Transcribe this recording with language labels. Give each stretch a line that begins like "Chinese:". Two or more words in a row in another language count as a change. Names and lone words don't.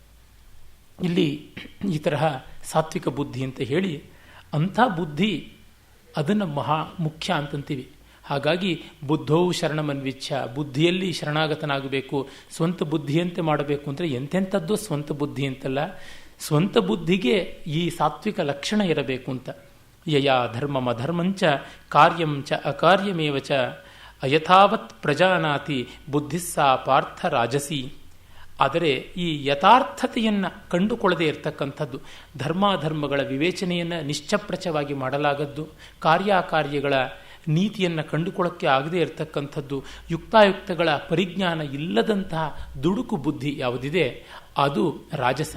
Kannada: ಇಲ್ಲಿ ಈ ತರಹ ಸಾತ್ವಿಕ ಬುದ್ಧಿ ಅಂತ ಹೇಳಿ ಅಂಥ ಬುದ್ಧಿ ಅದನ್ನು ಮಹಾ ಮುಖ್ಯ ಅಂತಂತೀವಿ. ಹಾಗಾಗಿ
Sanskrit: ಬುದ್ಧೌ ಶರಣಮನ್ವಿಚ್ಛ,
Kannada: ಬುದ್ಧಿಯಲ್ಲಿ ಶರಣಾಗತನಾಗಬೇಕು, ಸ್ವಂತ ಬುದ್ಧಿಯಂತೆ ಮಾಡಬೇಕು ಅಂದರೆ ಎಂತೆಂಥದ್ದು ಸ್ವಂತ ಬುದ್ಧಿ ಅಂತಲ್ಲ, ಸ್ವಂತ ಬುದ್ಧಿಗೆ ಈ ಸಾತ್ವಿಕ ಲಕ್ಷಣ ಇರಬೇಕು ಅಂತ.
Sanskrit: ಯಯಾ ಧರ್ಮಂ ಅಧರ್ಮಂಚ ಕಾರ್ಯಂ ಚ ಅಕಾರ್ಯಮೇವ ಚ ಅಯಥಾವತ್ ಪ್ರಜಾನಾತಿ ಬುದ್ಧಿಸ್ಸಾ ಪಾರ್ಥ ರಾಜಸಿ.
Kannada: ಆದರೆ ಈ ಯಥಾರ್ಥತೆಯನ್ನು ಕಂಡುಕೊಳ್ಳದೇ ಇರತಕ್ಕಂಥದ್ದು, ಧರ್ಮಾಧರ್ಮಗಳ ವಿವೇಚನೆಯನ್ನು ನಿಶ್ಚಪ್ರಚವಾಗಿ ಮಾಡಲಾಗದ್ದು, ಕಾರ್ಯಕಾರ್ಯಗಳ ನೀತಿಯನ್ನು ಕಂಡುಕೊಳ್ಳೋಕ್ಕೆ ಆಗದೇ ಇರತಕ್ಕಂಥದ್ದು, ಯುಕ್ತಾಯುಕ್ತಗಳ ಪರಿಜ್ಞಾನ ಇಲ್ಲದಂತಹ ದುಡುಕು ಬುದ್ಧಿ ಯಾವುದಿದೆ ಅದು ರಾಜಸ.